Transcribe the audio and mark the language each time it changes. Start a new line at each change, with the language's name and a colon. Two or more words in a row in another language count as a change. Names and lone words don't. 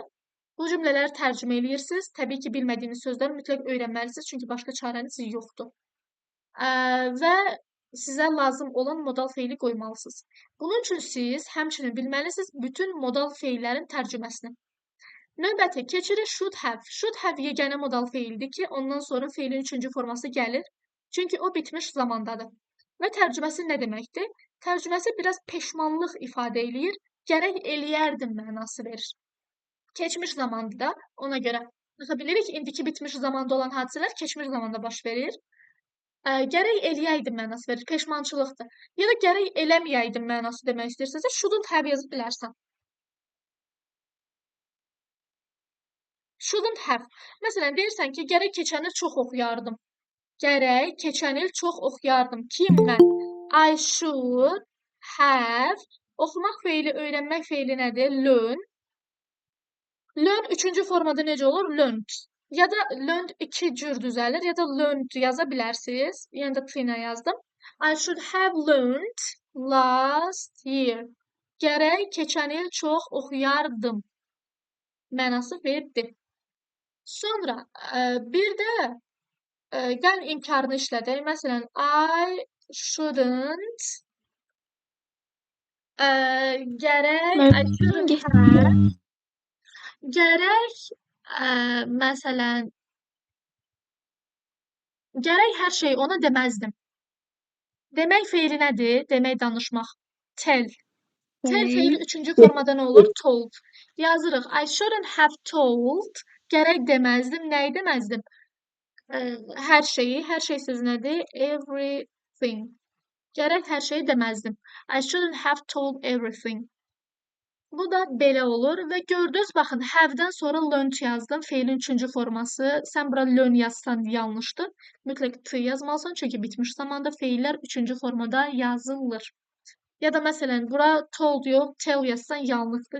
Azerbaijani: Bu cümlələri tərcümə eləyirsiniz. Təbii ki, bilmədiyiniz sözləri mütləq öyrənməlisiniz, çünki başqa çarəniz yoxdur. Və sizə lazım olan modal feili qoymalısınız. Bunun üçün siz həmçinin bilməlisiniz bütün modal feillərin tərcüməsini. Növbəti, keçirik
English: should have. Should have
Azerbaijani: yeganə modal feildir ki, ondan sonra feilin 3-cü forması gəlir. Çünki o bitmiş zamandadır. Və tərcüməsi nə deməkdir? Tərcüməsi biraz peşmanlıq ifadə eləyir, gərək eləyərdim mənası verir. Keçmiş zamandır da, ona görə. Baxa bilirik ki, indiki bitmiş zamanda olan hadisələr keçmiş zamanda baş verir. Gərək eləyəydim mənası verir, peşmançılıqdır. Ya da gərək eləməyəydim mənası demək istəyirsinizsə,
English: shouldn't have
Azerbaijani: yazıb bilərsən.
English: Shouldn't have.
Azerbaijani: Məsələn, deyirsən ki, gərək keçən il çox oxuyardım. Gərək keçən il çox oxuyardım. Kim mən?
English: I should have.
Azerbaijani: Oxumaq feili, öyrənmək feili nədir?
English: Learn.
Azerbaijani: Learn üçüncü formada necə olur?
English: Learned.
Azerbaijani: Ya da learned iki cür düzəlir, ya da learned yaza bilərsiniz. Yəni də t ilə yazdım.
English: I should have learned last year.
Azerbaijani: Gərək keçən il çox oxuyardım. Mənası verdi. Sonra bir də gəl inkarını işlədək. Məsələn,
English: I shouldn't
Azerbaijani: gərək
English: I shouldn't have
Azerbaijani: gərək məsələn gərək hər şey ona deməzdim. Demək feili nədir? Demək danışmaq.
English: Tell.
Azerbaijani: Tell feili üçüncü formada nə olur?
English: Told. Yazırıq. I shouldn't have told.
Azerbaijani: Gərək deməzdim. Nəyi deməzdim? Hər şeyi. Hər şey söz nədir? Everything. Gərək hər şeyi deməzdim.
English: I shouldn't have told everything.
Azerbaijani: Bu da belə olur və gördünüz, baxın, have-dən sonra learned yazdım. Feilin üçüncü forması. Sən bura learn yazsan yanlışdır. Mütləq t yazmalısan, çünki bitmiş zamanda feillər üçüncü formada yazılır. Ya da məsələn, bura told yox, tell yazsan yanlışdır.